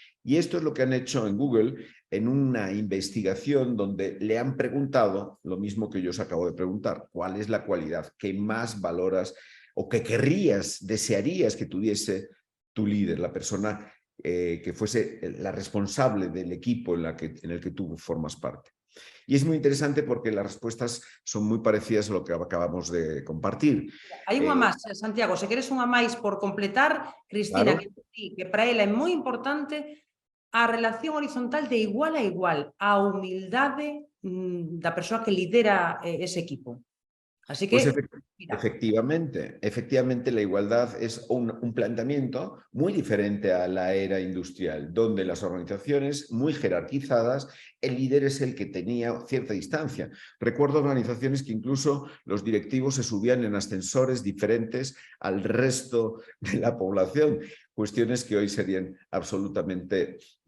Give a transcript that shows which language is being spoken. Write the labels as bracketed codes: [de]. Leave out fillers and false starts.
[es] Y esto es lo que han hecho en Google en una investigación donde le han preguntado lo mismo que yo os acabo de preguntar: ¿cuál es la cualidad que más valoras o que querrías, desearías que tuviese tu líder, la persona que fuese la responsable del equipo en el que tú formas parte? Y es muy interesante porque las respuestas son muy parecidas a lo que acabamos de compartir. [gl] Hai unha máis, Santiago, se queres unha máis por completar, Cristina, Claro. que para ela é moi importante a relación horizontal de igual a igual, a humildade da persoa que lidera ese equipo. Así [es] Pues que, mira, efectivamente la igualdad es un planteamiento muy diferente a la era industrial, donde las organizaciones muy jerarquizadas, el líder es el que tenía cierta distancia. Recuerdo organizaciones que incluso los directivos se subían en ascensores diferentes al resto de la población, cuestiones que hoy serían absolutamente